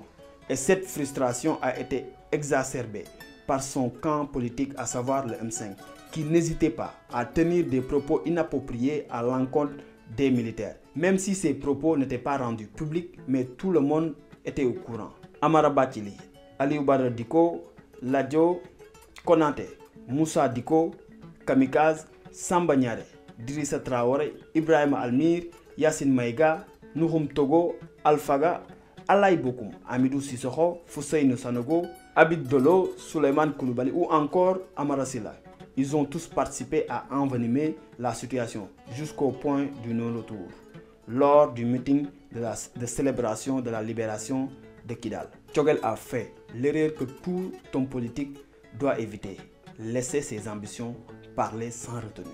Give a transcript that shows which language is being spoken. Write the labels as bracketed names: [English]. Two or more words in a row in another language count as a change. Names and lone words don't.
[French] Et cette frustration a été exacerbée par son camp politique, à savoir le M5, qui n'hésitait pas à tenir des propos inappropriés à l'encontre des militaires. Même si ces propos n'étaient pas rendus publics, mais tout le monde était au courant. Amara Bathily, Aliou Badara Dicko, Ladjo, Konaté, Moussa Dicko, Kamikaze, Samba Niaré, Drissa Traoré, Ibrahima Almir, Yassine Maïga, Nouhoum Togo, Alphaga, Alaï Bokoum, Amidou Sissoko, Fousseïnou Sanogo, Abid Dolo, Souleymane Koulibaly ou encore Amara Sylla. Ils ont tous participé à envenimer la situation jusqu'au point du non-retour lors du meeting de célébration de la libération de Kidal. Choguel a fait l'erreur que tout homme politique doit éviter: laisser ses ambitions parler sans retenue.